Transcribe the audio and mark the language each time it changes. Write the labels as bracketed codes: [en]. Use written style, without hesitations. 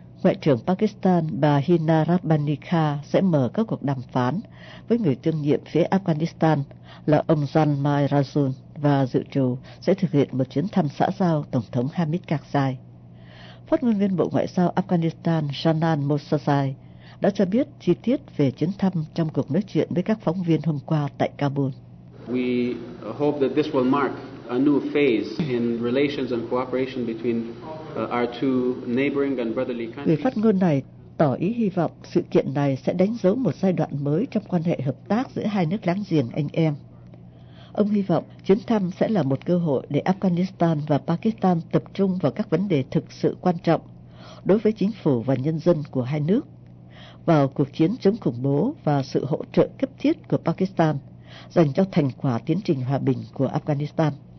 [vi] Ngoại trưởng Pakistan bà Hina Rabbani Khan sẽ mở các cuộc đàm phán với người tương nhiệm phía Afghanistan là ông Zalmay Rasul và dự trù sẽ thực hiện một chuyến thăm xã giao Tổng thống Hamid Karzai. Phát ngôn viên Bộ Ngoại giao Afghanistan Shanan Mosazai đã cho biết chi tiết về chuyến thăm trong cuộc nói chuyện với các phóng viên hôm qua tại Kabul. [en] We hope that this will mark a new phase in relations and cooperation between our two neighboring and brotherly countries. [vi] Người phát ngôn này tỏ ý hy vọng sự kiện này sẽ đánh dấu một giai đoạn mới trong quan hệ hợp tác giữa hai nước láng giềng anh em. Ông hy vọng chuyến thăm sẽ là một cơ hội để Afghanistan và Pakistan tập trung vào các vấn đề thực sự quan trọng đối với chính phủ và nhân dân của hai nước, vào cuộc chiến chống khủng bố và sự hỗ trợ cấp thiết của Pakistan dành cho thành quả tiến trình hòa bình của Afghanistan.